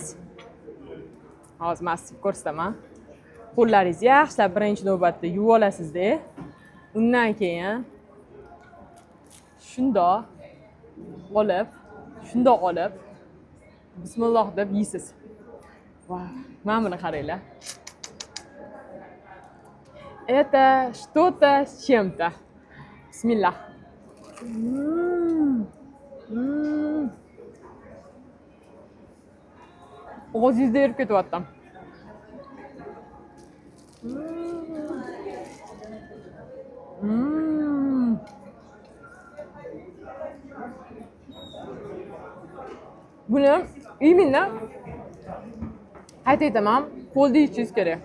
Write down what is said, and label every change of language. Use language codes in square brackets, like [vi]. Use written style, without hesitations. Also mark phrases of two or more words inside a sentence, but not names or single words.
[uz] Hozir men sizga ko'rsataman. Qo'llaringizni yaxshilab birinchi navbatda yuvib olasizda. Undan keyin shundoq olib bismillah deb yeysiz. Vau, mana buni qaranglar. [ru] Это что-то с чем-то. [uz] Bismillah. Og'zingizda erib ketyapti. Buni именно aytaman, qo'lda yeyishingiz kerak.